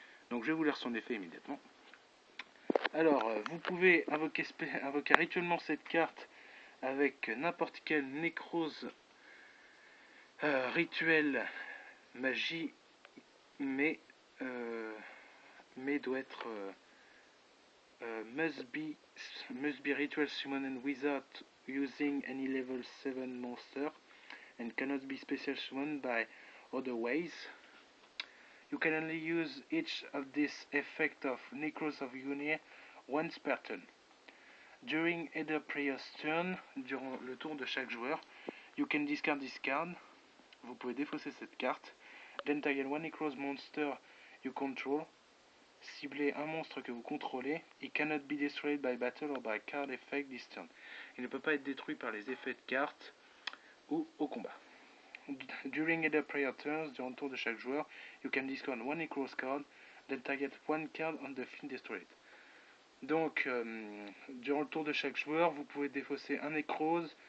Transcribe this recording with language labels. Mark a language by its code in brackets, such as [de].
[fr] Donc je vais vous lire son effet immédiatement. Alors, vous pouvez invoquer rituellement cette carte avec n'importe quel Necros rituel magie, mais doit être [en] must be ritual summoned without using any level 7 monster and cannot be special summoned by other ways. You can only use each of this effect of Necros of Gungnir once per turn. During either player's turn, [fr] durant le tour de chaque joueur, [en] you can discard this card. [fr] Vous pouvez défausser cette carte. [en] Then target one Necros monster you control. [fr] Ciblez un monstre que vous contrôlez. [en] It cannot be destroyed by battle or by card effect this turn. [fr] Il ne peut pas être détruit par les effets de cartes ou au combat. [en] During either player turns, [fr] durant le tour de chaque joueur, [en] you can discard one Necros card, then target one card on the field destroyed. [fr] Donc, durant le tour de chaque joueur, vous pouvez défausser un Necros.